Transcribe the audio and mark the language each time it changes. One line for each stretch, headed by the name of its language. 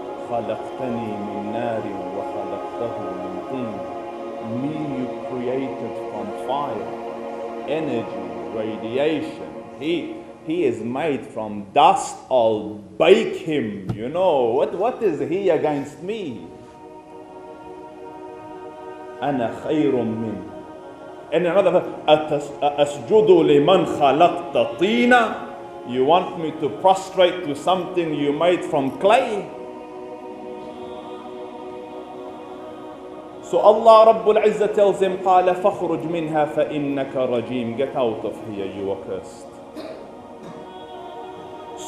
Arabic: خلقتني من نار وخلقته من طين.
English: Me you created from fire, energy, radiation. He is made from dust. I'll bake him. What is he against me?
Arabic: أنا خير من.
English: And another,
Arabic: أسجد لمن خلقت طينا.
English: You want me to prostrate to something you made from clay? So Allah Rabbul Izzah tells him,
Arabic: قال فخرج منها فإنك رجيم.
English: Get out of here, you are cursed.